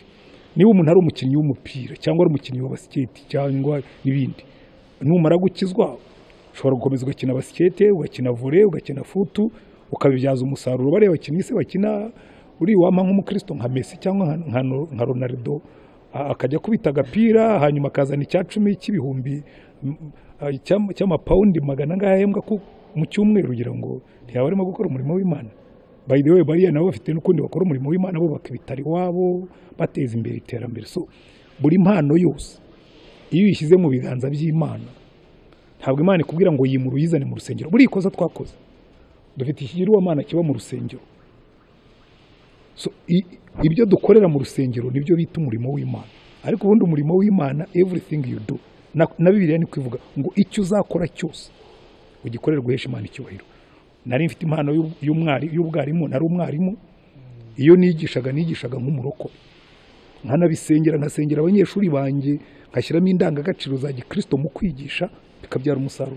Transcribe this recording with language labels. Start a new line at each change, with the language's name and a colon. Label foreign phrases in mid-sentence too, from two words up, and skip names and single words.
Kinyarwanda: Niba umuntu ari umukinnyi w'umupira cyangwa ari umukinnyi wa basiketi cyangwa n'ibindi, numara gukizwa ushobora gukomeza ugakina basiketi, ugakina volley, ugakina futu, ukabibyaza umusaruro. Bareba abakinnyi se bakina uri wama nk'umukristo nka Messi cyangwa nka Ronaldo, akajya kubita agapira hanyuma akazana icya 10 cy'ibihumbi cy'amapawundi 100 ngahembwa mu cyumweru, ugira ngo ntiyabarimo gukora umurimo w'Imana.
English: By the way,
Kinyarwanda: bariya nabo bafite n'ukundi bakora umurimo w'Imana, bo bakibitari wabo bateza imbere iterambere. So buri mpano yose iyo uyishyize mu biganza by'Imana, ntabwo Imana ikubwira ngo yimura uyizane mu rusengero. Buri ikosa twakoze dufite ikigirwamana kiba mu rusengero. So ibyo dukorera mu rusengero nibyo bita umurimo w'Imana. Ariko ubundi umurimo w'Imana,
English: everything you do,
Kinyarwanda: na Bibiliya ni kwivuga ngo icyo uzakora cyose ugikorera guhesha Imana icyubahiro. Nari mfite impano y'ubwarimu, nari umwarimu. Iyo nigishaga nk'umurokore, nkanabisengera, nkasengera abanyeshuri banjye, nkashyiramo indangagaciro za gikristo mu kwigisha, bikabyara umusaruro.